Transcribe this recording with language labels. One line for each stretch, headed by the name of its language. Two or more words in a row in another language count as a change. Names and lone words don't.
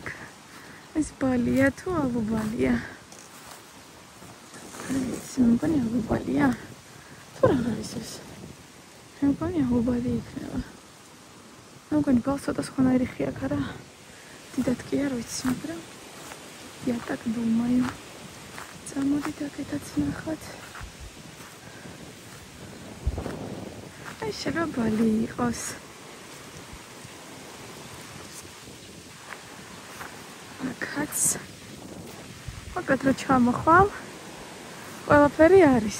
Georgian: ეს ბალია თუ ალბალია? ეს მგონი ალბალია. თუ რა არის ეს? მგონი ალბალი იქნება. მგონი ბალსოდა სხვანაირი ხია ქარა. დიდად კი არ ვიცი, მაგრამ
Russian: я так думаю.
Georgian: წამოდით აქეთაც ნახოთ. აი შეიძლება ბალი იყოს. აქაც. მოკლედ რო ჩამოხვალ, ყველაფერი არის.